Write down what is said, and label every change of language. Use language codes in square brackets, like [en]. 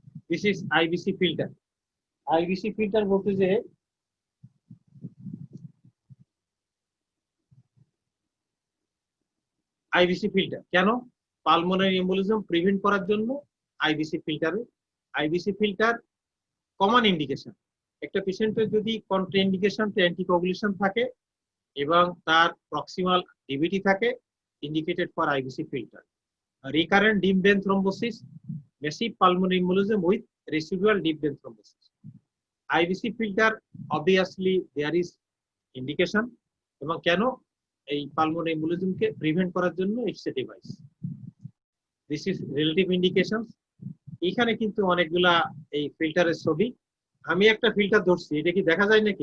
[en] This is IBC filter. [bn] IBC filter বলতে যে IBC filter কেন, পালমোনারি এম্বোলিজম প্রিভেন্ট করার জন্য IBC ফিল্টারে। IBC filter common indication, একটা পেশেন্টের যদি কন্ট্রাইন্ডিকেশন অ্যান্টিকোগুলেশন থাকে এবং তার প্রক্সিমাল ডিভিটি থাকে, indicated for IBC filter. [en] Recurrent deep vein thrombosis, massive pulmonary embolism with residual deep vein thrombosis. IVC filter obviously there is indication, [bn] এবং কেন এই পালমোনারি এম্বোলিজমকে প্রিভেন্ট করার জন্য [en] It's a device. This is relative indications. [bn] এখানে কিন্তু অনেকগুলা এই ফিল্টারের ছবি, আমি একটা ফিল্টার ধরছি, এটা কি দেখা যায় নাকি?